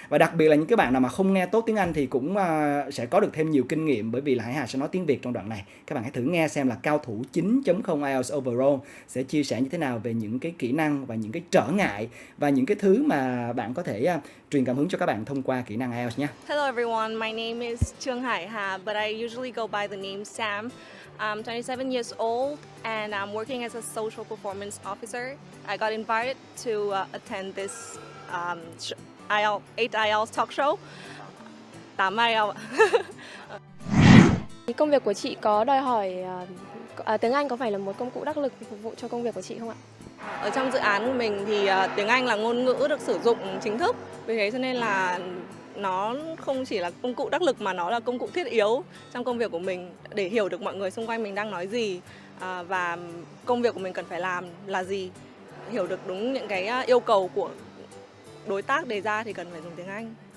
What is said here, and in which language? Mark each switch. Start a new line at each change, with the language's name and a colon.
Vietnamese: Và đặc biệt là những cái bạn nào mà không nghe tốt tiếng Anh thì cũng sẽ có được thêm nhiều kinh nghiệm, bởi vì là Hải Hà sẽ nói tiếng Việt trong đoạn này. Các bạn hãy thử nghe xem là cao thủ 9.0 IELTS overall sẽ chia sẻ như thế nào về những cái kỹ năng và những cái trở ngại và những cái thứ mà bạn có thể truyền cảm hứng cho các bạn thông qua kỹ năng IELTS nhé.
English: Hello everyone, my name is Trương Hải Hà, but I usually go by the name Sam. I'm 27 years old and I'm working as a social performance officer. I got invited to attend this 8 IELTS talk show. 8 IELTS.
Vietnamese: Công việc của chị có đòi hỏi tiếng Anh có phải là một công cụ đắc lực phục vụ cho công việc của chị không ạ? Ở trong dự án của mình thì tiếng Anh là ngôn ngữ được sử dụng chính thức, vì thế cho nên là nó không chỉ là công cụ đắc lực mà nó là công cụ thiết yếu trong công việc của mình để hiểu được mọi người xung quanh mình đang nói gì và công việc của mình cần phải làm là gì, hiểu được đúng những cái yêu cầu của đối tác đề ra thì cần phải dùng tiếng Anh.